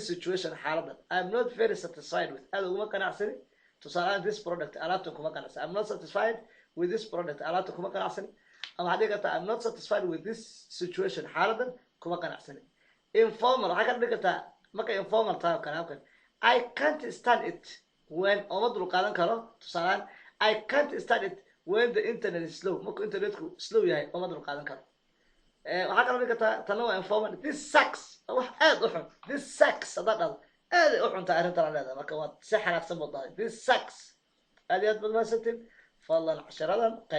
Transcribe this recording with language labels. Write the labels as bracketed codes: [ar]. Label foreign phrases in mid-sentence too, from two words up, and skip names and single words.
[so] situation xaaladan [en] I'm not very satisfied with [so] aad uguma qanacsani tusaale ahaan [en] this product [so] alaabtan kuma qanacsani [en] I'm not satisfied with this product [so] alaabtan kuma qanacsani ama waxaad dhigi kartaa [en] I'm not satisfied with this situation [so] xaaladan kuma qanacsani informal waxaa ka dhigi kartaa marka informal tahay oo kale halkan [en] I can't stand it when [so] oma dul qaadan karo tusaale ahaan [en] I can't stand it when the internet is slow [so] markuu internetku slow yahay oma dul qaadan karo waxaa kaloo dhigi kartaa tanna waa informal [en] this sucks [so] wax aad u xun [en] this sucks [so] haddaad dhahdo aad ay u xuntaa arrintan aan leedahay marka waad si xanaaqsan baad dhahay [en] this sucks [so] aad iyo aad baad mahadsantiin fadlan casharadan